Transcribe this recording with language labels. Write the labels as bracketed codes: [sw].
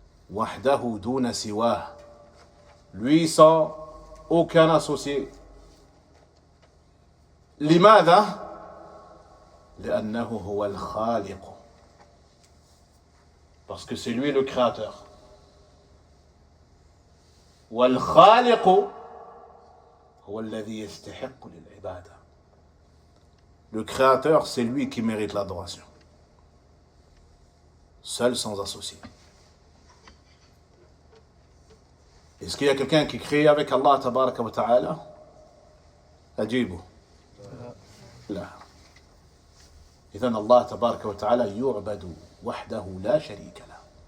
[ar] Wahdahu duna siwah. [fr] Lui sans aucun associé. [ar] Limadha? لأنه هو الخالق. [fr] Parce que c'est lui le créateur. [ar] والخالق هو الذي يستحق للعبادة. [fr] Le créateur, c'est lui qui mérite l'adoration. Seul, sans associé. Est-ce qu'il y a quelqu'un qui crie avec Allah tabaraka wa ta'ala? [ar] Ajibu. La. إذن الله تبارك وتعالى يعبد وحده لا شريك له.